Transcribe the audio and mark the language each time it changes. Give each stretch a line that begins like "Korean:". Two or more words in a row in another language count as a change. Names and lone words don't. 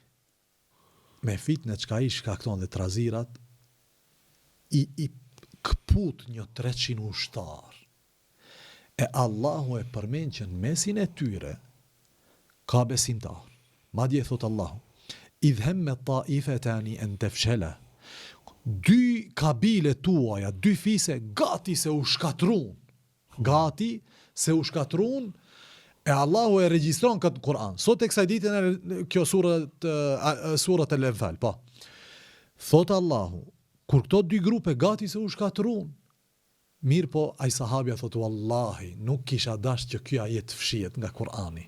Albanian: me fitnë çka i shkakton dhe trazirat i këput një 300 ushtar. E Allahu e përmend që në mesin e tyre ka besimtar. Madje thot Allahu
Arabic: إذ همت طائفتان أن تفشلا.
Albanian: dy kabile tuaja, dy fise, gati se u shkatrun. Gati se u shkatrun, e Allahu e regjistron këtë Kur'an. Sot e kësaj ditën kjo surat e Lefal, po. Thot Allahu, kur këto dy grupe gati se u shkatrun, mirë po, ai sahabja thot, wallahi, nuk kisha dash që kjo ajet fshihet nga Kur'ani.